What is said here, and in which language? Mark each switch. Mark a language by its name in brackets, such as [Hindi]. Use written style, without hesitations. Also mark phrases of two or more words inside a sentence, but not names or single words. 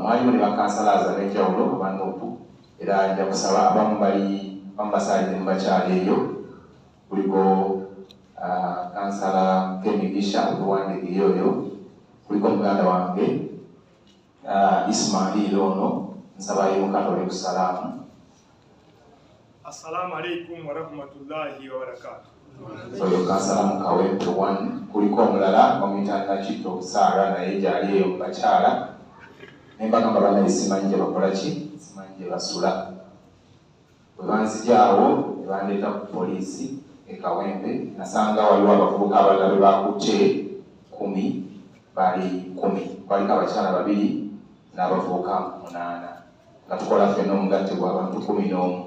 [Ganda] Mwalimu ne bakansalaza ab'enjawulo abanuupu, era nja kusaba abamu bamubasalire mu bakyalo eyo. Kuliko kansala Kemigisha oluwandigiri oyo, kuliko muganda wange Ismail ono, nsabayo mukatole ku salaamu. [Arabic] السلام عليكم ورحمة الله وبركاته. [Ganda] Oyo kansala mu Kawempe 1, kuliko omulala bamuyita Nakito Saara, naye gyali eyo mu bakyala. Nembagamba banaye simanyi gye bakola ki, simanyi gye basula. Bwe banzijaawo ne bandeeta ku poliisi e Kawempe, nasanga waliwo abavubuka abalala be bakutte 10, bali 10, baliko abakyala 2 n'abavubuka 8, nga tukola ffenna omugatte gw'abantu 11.